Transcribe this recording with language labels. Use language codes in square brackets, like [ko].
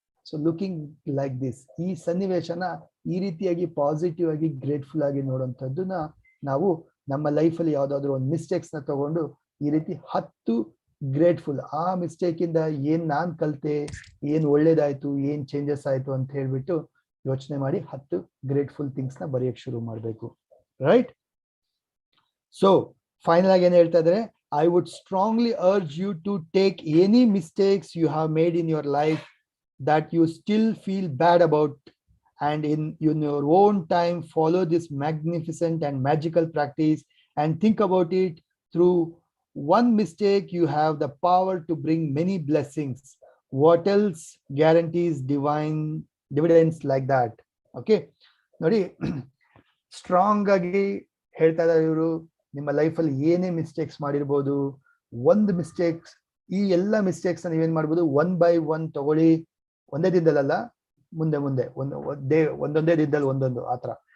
[en] so looking like this, [kn] ಈ ಸನ್ನಿವೇಶನ ಈ ರೀತಿಯಾಗಿ ಪಾಸಿಟಿವ್ ಆಗಿ ಗ್ರೇಟ್ಫುಲ್ ಆಗಿ ನೋಡುವಂಥದ್ದನ್ನ ನಾವು ನಮ್ಮ ಲೈಫಲ್ಲಿ ಯಾವ್ದಾದ್ರು ಒಂದು ಮಿಸ್ಟೇಕ್ಸ್ ನ ತಗೊಂಡು ಈ ರೀತಿ 10 ಗ್ರೇಟ್ಫುಲ್, ಆ ಮಿಸ್ಟೇಕ್ ಇಂದ ಏನ್ ನಾನ್ ಕಲ್ತೆ, ಏನ್ ಒಳ್ಳೇದಾಯ್ತು, ಏನ್ ಚೇಂಜಸ್ ಆಯ್ತು ಅಂತ ಹೇಳ್ಬಿಟ್ಟು ಯೋಚನೆ ಮಾಡಿ 10 ಗ್ರೇಟ್ಫುಲ್ ಥಿಂಗ್ಸ್ ನ ಬರೆಯಕ್ ಶುರು ಮಾಡ್ಬೇಕು. [en] Right? [kn] ಸೊ ಫೈನಲ್ ಆಗಿ ಏನ್ ಹೇಳ್ತಾ ಇದ್ರೆ, [en] I would strongly urge you to take any mistakes you have made in your life that you still feel bad about, and in your own time follow this magnificent and magical practice and think about it. Through one mistake you have the power to bring many blessings. What else guarantees divine dividends like that? [kn] Okay, ನೋಡಿ, strong ಆಗಿ ಹೇಳ್ತಾ ಇದ್ದಾರೆ ಇವರು. ನಿಮ್ಮ ಲೈಫಲ್ಲಿ ಏನೇ mistakes ಮಾಡಿರ್ಬೋದು, ಒಂದು ಮಿಸ್ಟೇಕ್ಸ್, ಈ ಎಲ್ಲ ಮಿಸ್ಟೇಕ್ಸ್ ನೀವೇನ್ ಮಾಡ್ಬೋದು, 1 by 1 ತಗೊಳ್ಳಿ. ಒಂದೇ ದಿನದಲ್ಲ, ಮುಂದೆ ಒಂದೊಂದೇ ದಿನದಲ್ಲಿ ಒಂದೊಂದು ಆತರ.